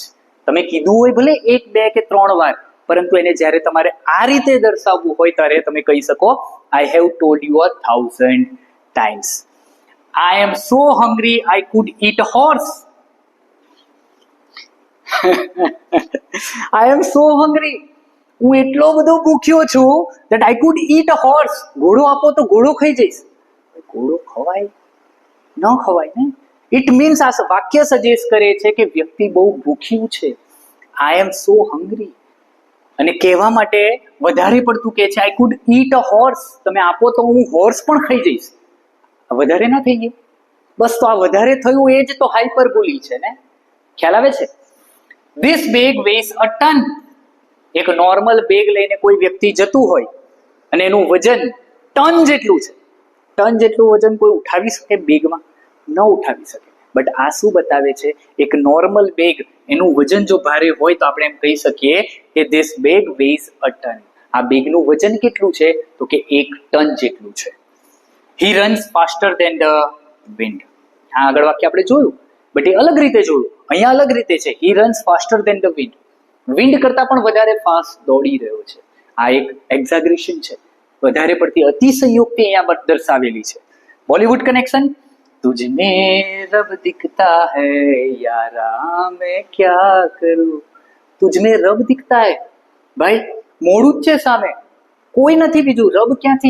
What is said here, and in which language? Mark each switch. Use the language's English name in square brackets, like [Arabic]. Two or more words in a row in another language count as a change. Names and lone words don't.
[Gujarati] તમે કીધું હોય ભલે 1, 2 કે 3 વાર, પરંતુ એને જ્યારે તમારે આ રીતે દર્શાવવું હોય ત્યારે તમે કહી શકો [English] I have told you 1000 times. I am so hungry I could eat horse. I am so hungry, [Gujarati] હું એટલો બધો ભૂખ્યો છું [English] that I could eat a horse. [Gujarati] ઘોડો આપો તો ઘોડો ખાઈ જઈશ. ઘોડો ખવાય? ન ખવાય ને. [English] It means [Gujarati] આ વાક્ય સજેસ્ટ કરે છે કે વ્યક્તિ બહુ ભૂખ્યું છે. [English] I am so hungry. [Gujarati] અને કહેવા માટે વધારે પડતું કહે છે [English] I could eat a horse. [Gujarati] તમે આપો તો હું હોર્સ પણ ખાઈ જઈશ. વધારે ના થઈ ગયું? બસ તો આ વધારે થયું એ જ તો હાઇપરબોલી છે ને. ખ્યાલ આવે છે? [English] This bag weighs a ton. [Gujarati] એક નોર્મલ બેગ લઈને કોઈ વ્યક્તિ જતું હોય અને એનું વજન ટન જેટલું છે. ટન જેટલું વજન કોઈ ઉઠાવી શકે બેગમાં? ન ઉઠાવી શકે. બટ આ શું બતાવે છે? એક નોર્મલ બેગ એનું વજન જો ભારે હોય તો આપણે એમ કહી શકીએ કે [English] this bag weighs a ton. [Gujarati] આ બેગનું વજન કેટલું છે? તો કે 1 ટન જેટલું છે. [English] He runs faster than the wind. [Gujarati] આ આગળ વાક્ય આપણે જોયું, બટ એ અલગ રીતે જોયું. અહીંયા અલગ રીતે છે. [English] He runs faster than the wind. [Gujarati] વિન્ડ કરતા પણ વધારે ફાસ્ટ દોડી રહ્યો છે. આ એક એક્ઝાગ્રેશન છે. વધારે પડતી અતિશયોક્તિ અહીંયા દર્શાવેલી છે. [English] Bollywood connection. [Hindi] तुझमें रब दिखता है यारा मैं क्या करूं. तुझमें रब दिखता है. [Gujarati] ભાઈ મોડું જ છે સામે, કોઈ નથી બીજું. રબ ક્યાંથી?